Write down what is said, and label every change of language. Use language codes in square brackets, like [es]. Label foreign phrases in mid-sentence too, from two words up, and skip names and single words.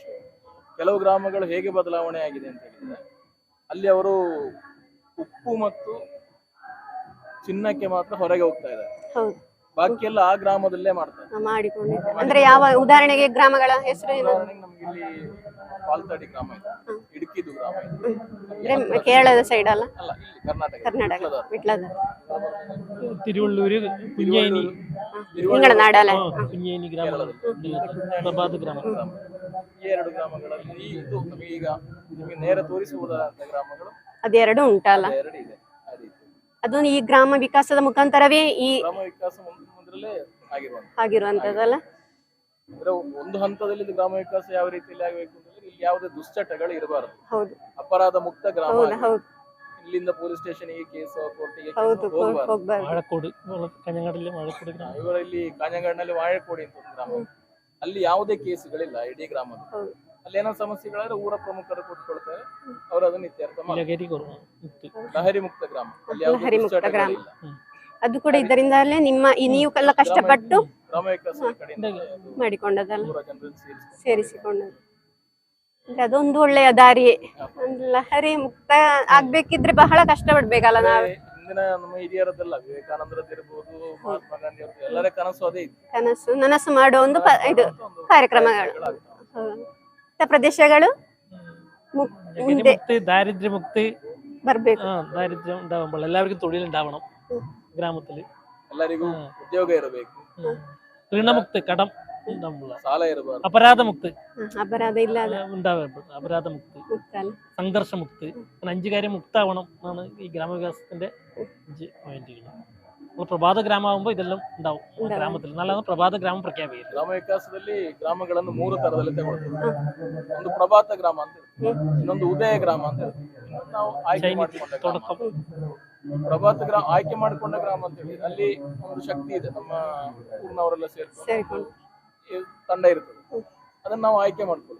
[kn] ಕೆಲವು ಗ್ರಾಮಗಳು ಹೇಗೆ ಬದಲಾವಣೆ ಆಗಿದೆ ಅಂತ ಹೇಳಿದ್ರೆ, ಅಲ್ಲಿ ಅವರು ಉಪ್ಪು ಮತ್ತು ಚಿನ್ನಕ್ಕೆ ಮಾತ್ರ ಹೊರಗೆ ಹೋಗ್ತಾ ಇದ್ದಾರೆ. ಬಾಕಿ ಎಲ್ಲ ಆ ಗ್ರಾಮದಲ್ಲೇ ಮಾಡ್ತಾರೆ, ಮಾಡಿಕೊಂಡಿದ್ದಾರೆ. ಅಂದ್ರೆ ಯಾವ ಉದಾಹರಣೆಗೆ ಗ್ರಾಮಗಳ ಹೆಸರು ಏನು? ನಮ್ಗೆ ಇಲ್ಲಿ ಪಾಲ್ತಾಡಿ ಗ್ರಾಮ ಇದೆ, ಇಡುಕಿದು ಗ್ರಾಮ ಇದೆ. ಕೇರಳದ ಸೈಡ್ ಅಲ್ಲ, ಇಲ್ಲಿ ಕರ್ನಾಟಕ ವಿಟ್ಲದ, [ml] തിരുവള്ളൂര്, കുഞ്ഞേനി, നിങ്ങളുടെ നാടല്ലേ, [kn] കുഞ്ഞേനി ಗ್ರಾಮ, ಪ್ರಭಾತ ಗ್ರಾಮ. ಈ 2 ಗ್ರಾಮಗಳಲ್ಲಿ ಇದು ನಮಗೆ ಈಗ ನಿಮಗೆ ನೇರ ತೋರಿಸುವುದಾದಂತ ಗ್ರಾಮಗಳು ಅದೆರಡು ಉಂಟಲ್ಲ. 2 ಇದೆ. ಆ ರೀತಿ ಅದು ಈ ಗ್ರಾಮ ವಿಕಾಸದ ಮುಖಾಂತರವೇ ಈ ಗ್ರಾಮ ವಿಕಾಸ ಮೊದಲೇ ಆಗಿರುವಂತ ಆಗಿರುವಂತದ್ದಲ್ಲ. ಅಂದ್ರೆ ಒಂದು ಹಂತದಲ್ಲಿ ಇದು ಗ್ರಾಮ ವಿಕಾಸ ಯಾವ ರೀತಿಯಲ್ಲಿ ಆಗಬೇಕು ಅಂತಂದ್ರೆ ಇಲ್ಲಿ ಯಾವುದೇ ದುಶ್ಚಟಗಳು ಇರಬಾರದು, ಹೌದು ಅಪರಾಧ ಮುಕ್ತ ಗ್ರಾಮ ಹೌದು ಆಗಬೇಕು. ಹೌದು ಇಲ್ಲಿಂದ [en] police station case court [kn] ಹೌದು ಹೋಗಬಾರದು. ಹೋಗ್ಬಾರ್ದು. ವಾഴക്കോട് ಕನ್ನಡದಲ್ಲಿ ವಾഴക്കോട് ಗ್ರಾಮ. ಇವರಲ್ಲಿ ಕಾഞ്ഞങ്ങാಡಿನಲ್ಲಿ ವಾഴಕೋಡಿ ಅಂತ ಒಂದು ಗ್ರಾಮ, ಅಲ್ಲಿ ಯಾವುದೇ ಕೇಸುಗಳಿಲ್ಲ ಇಡೀ ಗ್ರಾಮದ. ಹೌದು. ಅಲ್ಲಿ ಏನೋ ಸಮಸ್ಯೆಗಳಾದ್ರೆ ಊರ ಪ್ರಮುಖರು ಕೂತ್ಕೊಳ್ತಾರೆ, ಅವರು ಅದನ್ನ ಇತ್ಯರ್ಥ ಮಾಡ್ತಾರೆ. [ml] ലഹരി കുറവ് മുക്തി. [kn] ಲಹರಿ ಮುಕ್ತ ಗ್ರಾಮ, ಅಲ್ಲಿ ಯಾವುದೇ ಲಹರಿ ಮುಕ್ತ ಗ್ರಾಮ. ದುಶ್ಚಟಗಳಿಲ್ಲ. ಅದು ಕೂಡ ಇದರಿಂದಲೇ ನಿಮ್ಮ ನೀವೆಲ್ಲ ಕಷ್ಟಪಟ್ಟು ಗ್ರಾಮ ವಿಕಾಸ ಕಡೆಯಿಂದ ಅದು ಮಾಡಿಕೊಂಡದಲ್ಲ, ಊರ ಜನರನ್ನು ಸೇರಿಸ್ಕೊಂಡು ಸೇರಿಸಿಕೊಂಡದ್ದು. ಅಂದ್ರೆ ಅದೊಂದು ಒಳ್ಳೆಯ ದಾರಿಯೇ. ಒಂದು ಲಹರಿ ಮುಕ್ತ ಆಗ್ಬೇಕಿದ್ರೆ ಬಹಳ ಕಷ್ಟ ಪಡ್ಬೇಕಲ್ಲ ನಾವು. ಹಿಂದಿನ ನಮ್ಮ ಹಿರಿಯರದ್ದೆಲ್ಲ ವಿವೇಕಾನಂದರದ್ದಿರ್ಬೋದು, ಮಹಾತ್ಮ ಗಾಂಧಿ ಅವ್ರದ್ದು ಎಲ್ಲರ ಕನಸು ಅದೇ ಇತ್ತು. ಕನಸು ನನಸು ಮಾಡೋ ಒಂದು ಇದು ಒಂದು ಕಾರ್ಯಕ್ರಮಗಳು. ಕಾರ್ಯಕ್ರಮಗಳಾಗ್ತವೆ. ಇಂಥ ಪ್ರದೇಶಗಳು [ml] ലഹരി മുക്തി, ദാരിദ്ര്യ മുക്തി. [kn] ಬರ್ಬೇಕು. [ml] ദാരിദ്ര്യം ഉണ്ടാവുമ്പോൾ എല്ലാവർക്കും തൊഴിലുണ്ടാവണം ഗ്രാമത്തില്. [kn] ಎಲ್ಲರಿಗೂ ಉದ್ಯೋಗ ಇರಬೇಕು, [ml] ഋണമുക്തി, കടം ഉണ്ടാവുള്ള. [kn] ಸಾಲ ಇರಬಾರದು, [ml] അപരാധമുക്തി അപരാധ ഇല്ലാതെ ഉണ്ടാവരുത്. അപരാധമുക്തി, മുക്തല്ല. സംഘർഷമുക്തി, അങ്ങനെ 5 കാര്യം മുക്താവണം എന്നാണ് ഈ ഗ്രാമവികാസത്തിന്റെ 5 പോയിന്റുകൾ. നമ്മൾ പ്രഭാത ഗ്രാമമാകുമ്പോൾ ഇതെല്ലാം ഉണ്ടാവും ഗ്രാമത്തിൽ. നല്ലതാണ് പ്രഭാത ഗ്രാമം പ്രഖ്യാപിക്കുന്നത്. [kn] ಗ್ರಾಮ ವಿಕಾಸದಲ್ಲಿ ಗ್ರಾಮಗಳನ್ನು 3 ತರದಲ್ಲಿ ತಗೊಳ್ತೇವೆ. ಒಂದು ಪ್ರಭಾತ ಗ್ರಾಮ ಅಂತ ಇರುತ್ತೆ, ಇನ್ನೊಂದು ಉದಯ ಗ್ರಾಮ ಅಂತ ಇರುತ್ತೆ, ಇನ್ನೊಂದು ನಾವು ಆಯ್ಕೆ ಮಾಡಿಕೊಂಡ ಗ್ರಾಮ. [ml] തുടക്കം [kn] ಪ್ರಭಾತ ಗ್ರಾಮ ಆಯ್ಕೆ ಮಾಡಿಕೊಂಡ ಗ್ರಾಮ ಅಂತ ಹೇಳಿ ಅಲ್ಲಿ ಒಂದು ಶಕ್ತಿ ಇದೆ, ನಮ್ಮ ಊರಿನವರೆಲ್ಲ ಸೇರ್ಕೊಂಡು ಸೇರಿಕೊಂಡು ಈ ತಂಡ ಇರ್ತದೆ, ಅದನ್ನ ನಾವು ಆಯ್ಕೆ ಮಾಡ್ಕೊಳ್ಳಿ.